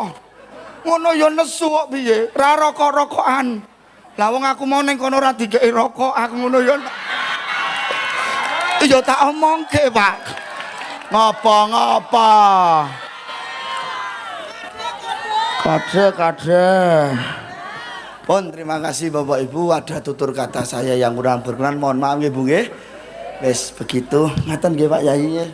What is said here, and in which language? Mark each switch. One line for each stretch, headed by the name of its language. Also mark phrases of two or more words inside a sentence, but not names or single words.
Javanese: Ngono ya nesu kok piye? Ra rokok-rokokan. Lah wong aku mau ning kono ora dikeki rokok, aku ngono ya. Ya tak omongke, Pak. Ngapa? Kade.
Indonesian: Pun terima kasih Bapak Ibu, ada tutur kata saya yang kurang berkenan, mohon maaf nggih Bu nggih.
Javanese: Wis begitu, ngaten nggih Pak Yai.